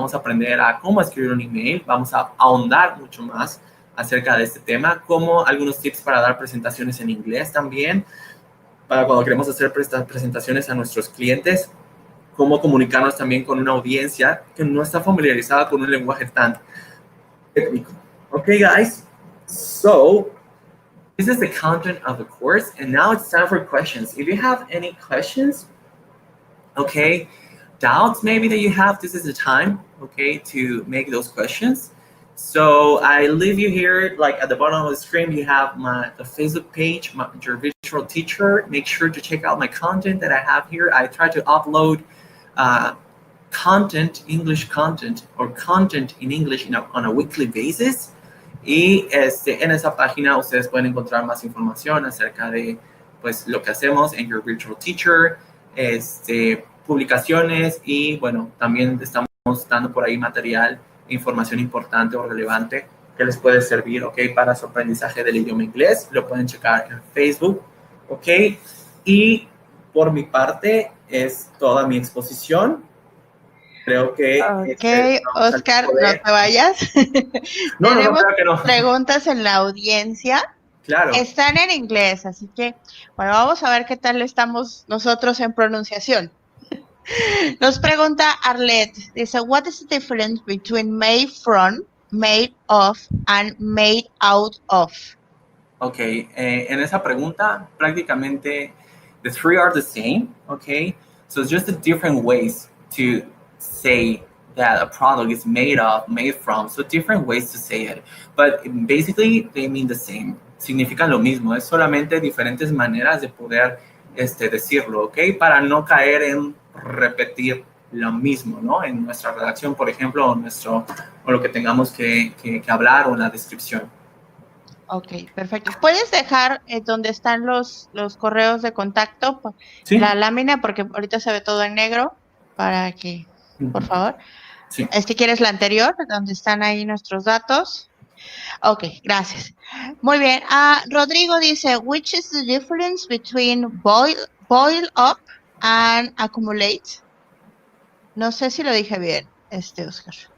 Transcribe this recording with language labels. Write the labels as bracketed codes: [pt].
[es] Vamos a aprender a cómo escribir un email, vamos a ahondar mucho más acerca de este tema, como algunos tips para dar presentaciones en inglés también, para cuando queremos hacer presentaciones a nuestros clientes, cómo comunicarnos también con una audiencia que no está familiarizada con un lenguaje tan técnico. [en] Okay, guys, so this is the content of the course, and now it's time for questions. If you have any questions, okay, doubts maybe that you have, this is the time, okay, to make those questions. So I leave you here, like at the bottom of the screen, you have the Facebook page, your virtual teacher. Make sure to check out my content that I have here. I try to upload content, English content, or content in English on a weekly basis. [es] Y en esa página ustedes pueden encontrar más información acerca de pues, lo que hacemos en Your Virtual Teacher, publicaciones y bueno, también estamos dando por ahí material, información importante o relevante que les puede servir, ¿ok? Para su aprendizaje del idioma inglés. Lo pueden checar en Facebook, ¿ok? Y por mi parte es toda mi exposición. Creo que... Ok, Oscar, no te vayas. No, Tenemos creo que no. preguntas en la audiencia. Claro. Están en inglés, así que, bueno, vamos a ver qué tal estamos nosotros en pronunciación. Nos pregunta Arlette, dice, [en] what is the difference between made from, made of, and made out of? [es] Ok, en esa pregunta, prácticamente, [en] the three are the same, okay? So it's just the different ways to say that a product is made of, made from, so different ways to say it. But basically, they mean the same. [es] Significan lo mismo, es solamente diferentes maneras de poder decirlo, ¿ok? Para no caer en repetir lo mismo, ¿no? En nuestra redacción, por ejemplo, o lo que tengamos que hablar o en la descripción. Ok, perfecto. ¿Puedes dejar donde están los correos de contacto, ¿Sí? la lámina, porque ahorita se ve todo en negro, para que, por favor? Sí. Si quieres la anterior, donde están ahí nuestros datos. Ok, gracias. Muy bien. [en] Rodrigo dice, which is the difference between boil up and accumulate? [es] No sé si lo dije bien, Oscar.